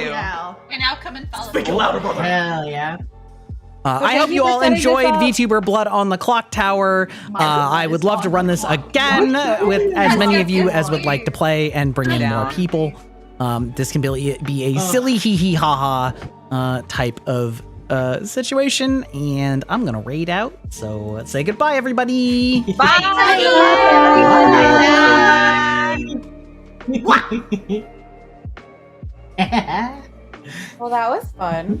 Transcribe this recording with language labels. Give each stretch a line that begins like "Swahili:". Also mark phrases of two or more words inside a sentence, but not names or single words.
English: yeah. And now come and follow Speak me. louder, brother. Hell yeah. I hope you all enjoyed VTuber Blood on the Clocktower. I would love to run this again with as many of you as would like to play and bring in more people. This can be a silly hee hee ha ha type of situation, and I'm gonna raid out. So let's say goodbye, everybody. Bye. Well, that was fun.